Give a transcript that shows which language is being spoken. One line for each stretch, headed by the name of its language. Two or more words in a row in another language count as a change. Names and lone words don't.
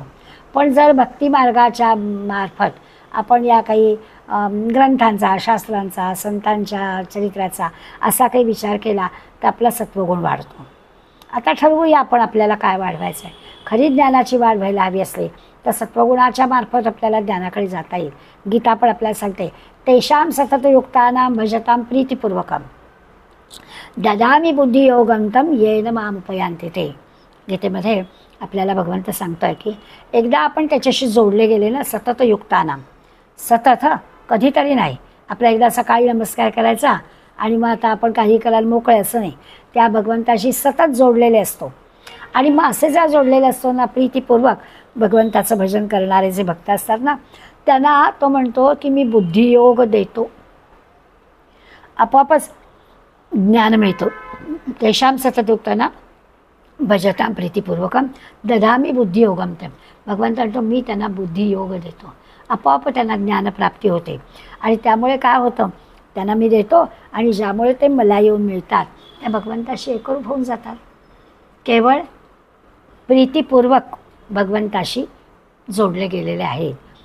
Marathi: पण जर भक्तिमार्गाच्या मार्फत आपण या काही ग्रंथांचा, शास्त्रांचा, संतांच्या चरित्राचा असा काही विचार केला तर आपला सत्वगुण वाढतो. आता ठरवूया आपण आपल्याला काय वाढवायचं आहे. खरी ज्ञानाची वाढ व्हायला हवी असली तर सत्वगुणाच्या मार्फत आपल्याला ज्ञानाकडे जाता येईल. गीता पण आपल्याला सांगते,
Sanskrit: तेषां सततयुक्तानां भजतां प्रीतिपूर्वकम ददामि बुद्धियोगं तं येन माम उपयांति ते.
Marathi: गीतेमध्ये आपल्याला भगवंत सांगतोय की एकदा आपण त्याच्याशी जोडले गेले ना, सततयुक्तानां, सतत कधीतरी नाही. आपला एकदा सकाळी नमस्कार करायचा आणि मग आता आपण काही करायला मोकळे असं नाही, त्या भगवंताशी सतत जोडलेले असतो. आणि मग असे जर जोडलेले असतो ना प्रीतिपूर्वक भगवंताचं भजन करणारे जे भक्त असतात ना, त्यांना तो म्हणतो की मी बुद्धियोग देतो, आपोआपच ज्ञान मिळतो.
Sanskrit: तेषां सततयुक्तानां भजतां प्रीतिपूर्वकम ददामि बुद्धियोगम ते.
Marathi: भगवंत म्हणतो मी त्यांना बुद्धियोग देतो, आपोआप त्यांना ज्ञानप्राप्ती होते. आणि त्यामुळे काय होतं, त्यांना मी देतो आणि ज्यामुळे ते मला येऊन मिळतात त्या भगवंताशी एकरूप होऊन जातात. केवळ प्रीतिपूर्वक भगवंताशी जोडले गेलेले आहेत.